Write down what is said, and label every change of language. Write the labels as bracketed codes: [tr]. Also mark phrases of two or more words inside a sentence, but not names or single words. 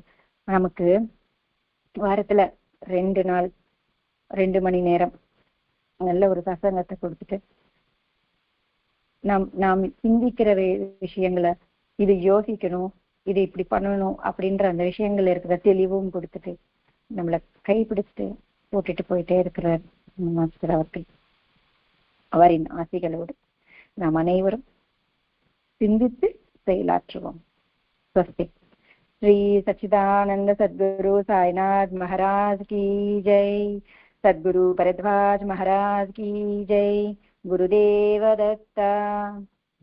[ta] நமக்கு வாரத்துல 2 நாள் 2 மணி நேரம் நல்ல ஒரு சத்சங்கத்தை கொடுத்துட்டு நாம் சிந்திக்கிற விஷயங்களை இது யோசிக்கணும், இது இப்படி பண்ணணும் அப்படின்ற அந்த விஷயங்கள் இருக்கிற தெளிவும் கொடுத்துட்டு நம்மளை கைப்பிடிச்சுட்டு போட்டுட்டு போயிட்டே இருக்கிறார் மாஸ்டர் அவர்கள். அவரின் ஆசைகளோடு நாம் அனைவரும் சிந்தித்து செயலாற்றுவோம். ஸ்வஸ்தி. [hi] श्री सच्चिदानंद सद्गुरु साईनाथ महाराज की जय. सद्गुरु भरद्वाज महाराज की जय. गुरुदेव दत्ता.